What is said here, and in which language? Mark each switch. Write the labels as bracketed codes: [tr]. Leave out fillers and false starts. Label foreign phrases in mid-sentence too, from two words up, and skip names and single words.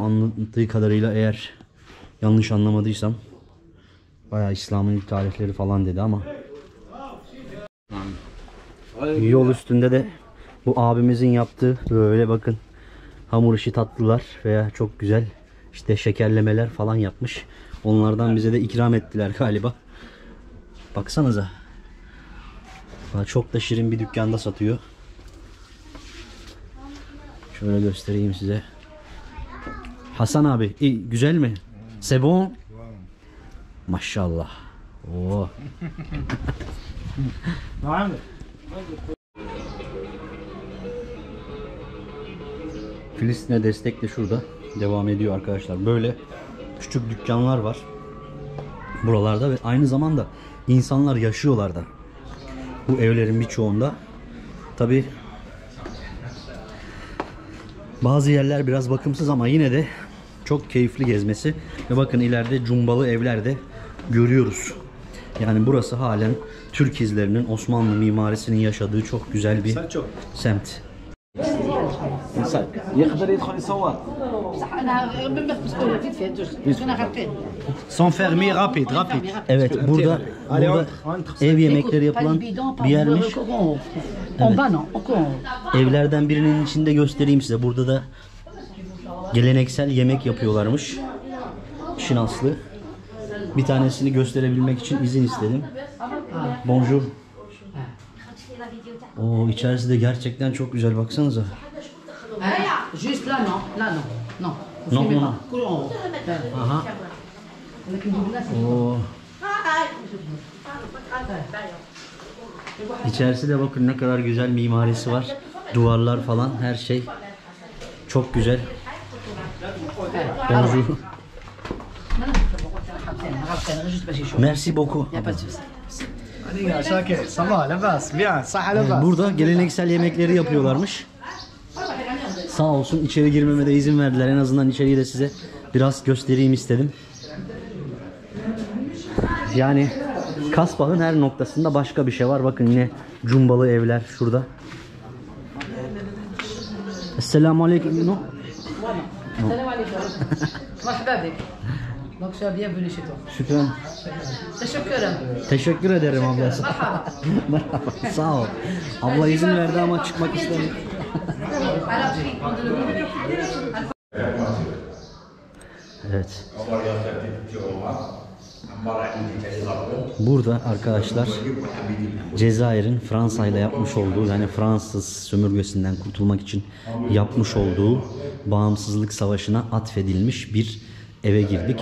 [tr] Anlattığı kadarıyla eğer yanlış anlamadıysam bayağı İslam'ın ilk tarihleri falan dedi ama yol üstünde de bu abimizin yaptığı böyle bakın hamur işi tatlılar veya çok güzel işte şekerlemeler falan yapmış. Onlardan bize de ikram ettiler galiba. Baksanıza. Çok da şirin bir dükkanda satıyor. Şöyle göstereyim size. Hasan abi, iyi, güzel mi? [fr] C'est bon? [tr] Maşallah. Oo. Filistin'e destek de şurada devam ediyor arkadaşlar. Böyle küçük dükkanlar var buralarda ve aynı zamanda insanlar yaşıyorlar da bu evlerin birçoğunda. Tabi bazı yerler biraz bakımsız ama yine de çok keyifli gezmesi. Ve bakın ileride cumbalı evler de görüyoruz. Yani burası halen Türk izlerinin, Osmanlı mimarisinin yaşadığı çok güzel bir semt. [fr] Sans fermer, rapide. [tr] Evet, burada ev yemekleri yapılan bir yermiş. Evet. Evlerden birinin içinde göstereyim size. Burada da geleneksel yemek yapıyorlarmış. İşin aslı. Bir tanesini gösterebilmek için izin istedim. [fr] Bonjour. [tr] Oo, içerisi de gerçekten çok güzel, baksanıza. [fr] Juste là, non. Là, non. Non. Non. Aha. Oo. [tr] İçerisi de bakın ne kadar güzel mimarisi var. Duvarlar falan, her şey çok güzel. [fr] Bonjour. Merci beaucoup. [tr] Burada geleneksel yemekleri yapıyorlarmış. Sağ olsun içeri girmeme de izin verdiler. En azından içeriği de size biraz göstereyim istedim. Yani Kasbah'ın her noktasında başka bir şey var. Bakın yine cumbalı evler şurada. Esselamu aleyküm. [fr] No? Donc sois bienvenue chez toi. [ar] Şükran. [tr] Teşekkür ederim ablası. Merhaba. Sağ ol. Abla izin verdi ama çıkmak istemiyor. Evet. Burada arkadaşlar Cezayir'in Fransa ile yapmış olduğu, yani Fransız sömürgesinden kurtulmak için yapmış olduğu bağımsızlık savaşına atfedilmiş bir eve girdik.